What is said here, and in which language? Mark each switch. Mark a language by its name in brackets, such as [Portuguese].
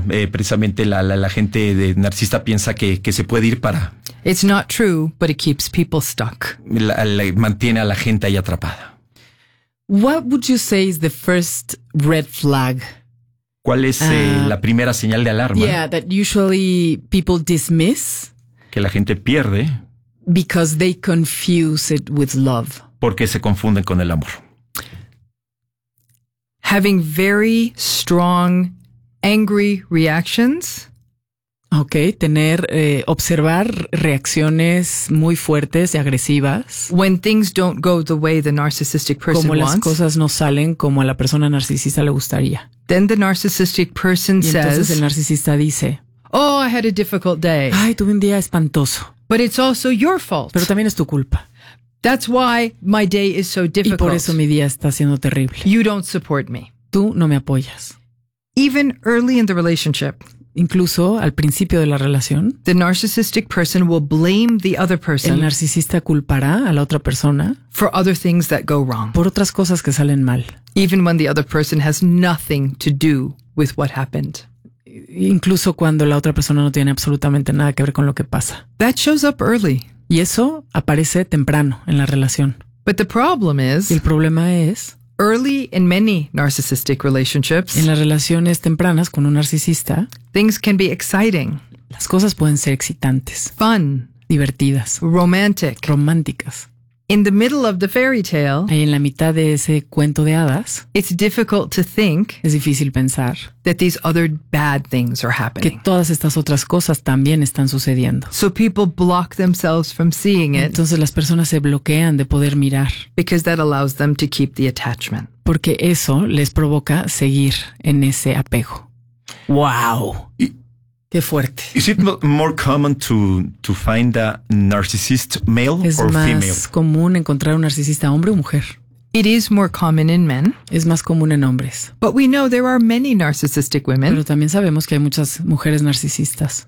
[Spanish] Precisamente la gente de narcisista piensa que se puede ir para. [English] It's not true, but it keeps people stuck. [Spanish] Mantiene a la gente ahí atrapada. [English] What would you say is the first red flag? [Spanish] ¿Cuál es la primera señal de alarma? [English] Yeah, that usually people dismiss. [Spanish] Que la gente pierde. [English] Because they confuse it with love. [Spanish] Porque se confunden con el amor. [English] Having very strong angry reactions. [Spanish] Okay, observar reacciones muy fuertes y agresivas. [English] When things don't go the way the narcissistic person [Spanish] como [English] wants. [Spanish] Como las cosas no salen como a la persona narcisista le gustaría. [English] Then the narcissistic person says. [Spanish] Y entonces [English] says, [Spanish] el narcisista dice. [English] Oh, I had a difficult day. [Spanish] Ay, tuve un día espantoso. [English] But it's also your fault. [Spanish] Pero también es tu culpa. [English] That's why my day is so difficult. [Spanish] Y por eso mi día está siendo terrible. [English] You don't support me. [Spanish] Tú no me apoyas. [English] Even early in the relationship, [Spanish] incluso al principio de la relación, [English] the narcissistic person will blame the other person. [Spanish] El narcisista culpará a la otra persona [English] for other things that go wrong. [Spanish] Por otras cosas que salen mal. [English] Even when the other person has nothing to do with what happened. [Spanish] Incluso cuando la otra persona no tiene absolutamente nada que ver con lo que pasa. [English] That shows up early. [Spanish] Y eso aparece temprano en la relación. [English] But the problem is, [Spanish] el problema es, [English] Early in many narcissistic relationships, [Spanish] en las relaciones tempranas con un narcisista, [English] things can be exciting. [Spanish] Las cosas pueden ser excitantes. [English] Fun. [Spanish] Divertidas. [English] Romantic. [Spanish] Románticas. [English] In the middle of the fairy tale, [Spanish] ahí en la mitad de ese cuento de hadas, [English] it's difficult to think, [Spanish] es difícil pensar, [English] that these other bad things are happening. [Spanish] Que todas estas otras cosas también están sucediendo. [English] So people block themselves from seeing it. [Spanish] Entonces las personas se bloquean de poder mirar. [English] Because that allows them to keep the attachment. [Spanish] Porque eso les provoca seguir en ese apego. [English] Wow. [Spanish] Qué fuerte. [English] Is it more common to find a narcissist male [Spanish] es [English] or female? [Spanish] Es más común encontrar un narcisista hombre o mujer. [English] It is more common in men. [Spanish] Es más común en hombres. [English] But we know there are many narcissistic women. [Spanish] Pero también sabemos que hay muchas mujeres narcisistas.